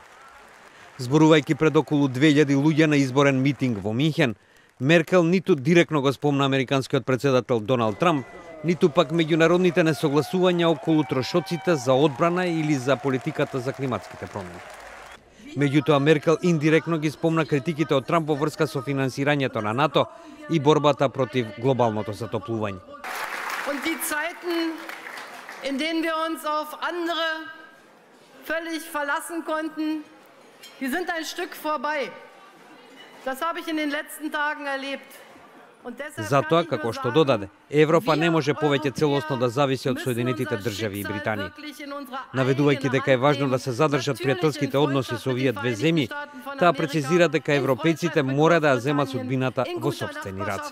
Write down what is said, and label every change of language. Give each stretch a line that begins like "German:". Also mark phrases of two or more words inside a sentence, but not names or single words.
Macedonian: Зборувајќи пред околу 2000 луѓе на изборен митинг во Минхен, Меркел ниту директно го спомна американскиот председател Доналд Трамп, ниту пак меѓународните несогласувања околу трошоците за одбрана или за политиката за климатските промени. Меѓутоа, Меркел индиректно ги спомна критиките од Трамп во врска со финансирањето на НАТО и борбата против глобалното затоплување.
German: Und die Zeiten, in denen wir uns auf andere völlig verlassen konnten, die sind ein Stück vorbei. Das habe ich in den letzten Tagen erlebt.
Macedonian: Затоа, како што додаде, Европа не може повеќе целосно да зависи од Соединетите држави и Британија. Наведувајќи дека е важно да се задржат пријателските односи со овие две земји, таа прецизира дека европејците мора да ја земат судбината во сопствени раце.